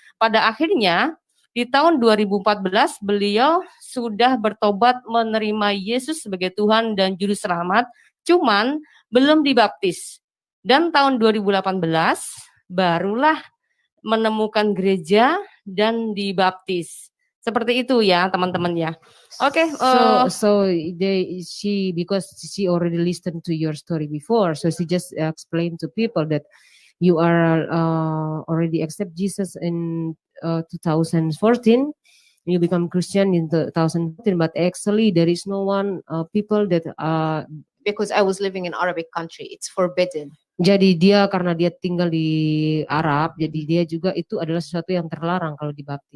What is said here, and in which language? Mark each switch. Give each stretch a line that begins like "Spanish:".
Indonesian: Pada akhirnya di tahun 2014 beliau sudah bertobat menerima Yesus sebagai Tuhan dan Juru Selamat. Cuman belum dibaptis. Dan tahun 2018 barulah menemukan gereja dan dibaptis. Seperti itu ya teman-teman ya. Oke.
English: So because she already listened to your story before, so she just explained to people that you are already accept Jesus in 2014. You become Christian in 2014, but actually there is no one people that because I was living in Arabic country, it's forbidden.
Indonesian: Jadi dia karena dia tinggal di Arab, jadi dia juga itu adalah sesuatu yang terlarang kalau dibaptis.